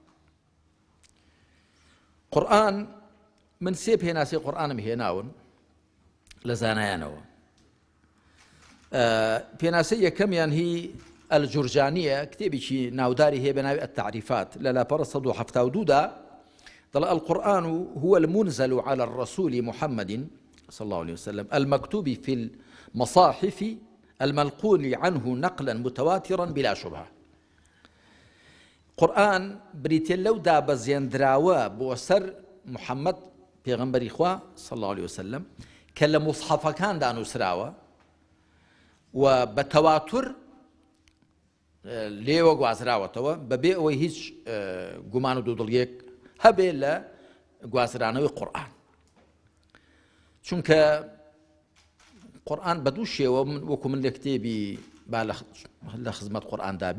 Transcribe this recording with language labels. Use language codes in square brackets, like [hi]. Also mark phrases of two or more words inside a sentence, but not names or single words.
[ckb] قورئان من سێ پێناسەی قورئانم هێناون لە زانایانەوە پێناسەی یەکەمیان هی الجورجانیە کتێبێکی ناوداری هەیە بە ناوی التعریفات لە لاپەڕە 172 دا دەڵێ [ar] القرآن هو المنزل على الرسول محمد صلى الله عليه وسلم المكتوب في المصاحف المنقول عنه نقلا متواترا بلا شبهة [ckb] قورئان بریتێ لەو دابەزێندراوە بۆ سەر محەممەد پێغەمبەری خوا [ar] صلى الله عليه وسلم [ckb] کە لە مصحەفەکاندا نووسراوە و بە تەواتر لێوە گوازراوەتەوە بەبێ ئەوەی هیچ گومان و دوودڵیەک هەبێ لە گوازرانەوەی قورئان چونکە قورئان بە دوو شێوە وەکو من لە کتێبی با لە خزمەت قورئاندا